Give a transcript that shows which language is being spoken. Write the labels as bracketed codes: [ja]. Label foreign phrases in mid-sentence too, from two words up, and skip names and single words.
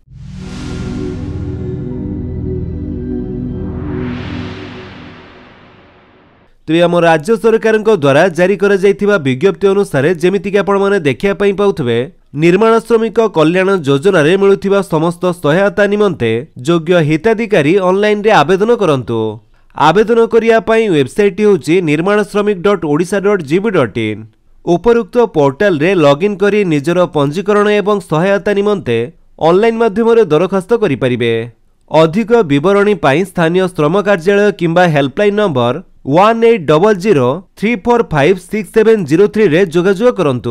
[or] ତେବେ ଆମ ରାଜ୍ୟ ସରକାର ଦ୍ୱାରା ଜାରି କରା ଯାଇଥିବା ବିଜ୍ଞପ୍ତି ଅନୁସାରେ ଯେମିତିକି ଆପଣ ମାନେ ଦେଖିଆ ପାଇଁ ପାଉଥିବେ ନିର୍ମାଣ ଶ୍ରମିକ କଲ୍ୟାଣ ଯୋଜନା ରେ ମିଳୁଥିବା ସମସ୍ତ ସହାୟତା ନିମନ୍ତେ ଯୋଗ୍ୟ ହିତାଧିକାରୀ ଅନଲାଇନ ରେ ଆବେଦନ କରନ୍ତୁ। आवेदन करिया पई वेबसाइट होची nirmanashramik.odisha.gov.in। ଉପରୋକ୍ତ ପୋର୍ଟାଲ ରେ ଲଗଇନ କରି ନିଜର ପଞ୍ଜିକରଣ ଏବଂ ସହାୟତା ନିମନ୍ତେ ଅନଲାଇନ ମାଧ୍ୟମ ରେ ଦରଖାସ୍ତ କରି ପାରିବେ। ଅଧିକ ବିବରଣୀ ପାଇଁ ସ୍ଥାନୀୟ ଶ୍ରମ କାର୍ଯ୍ୟାଳୟ କିମ୍ବା ହେଲ୍ପଲାଇନ ନମ୍ବର 1800345670 ରେ ଯୋଗାଯୋଗ କରନ୍ତୁ।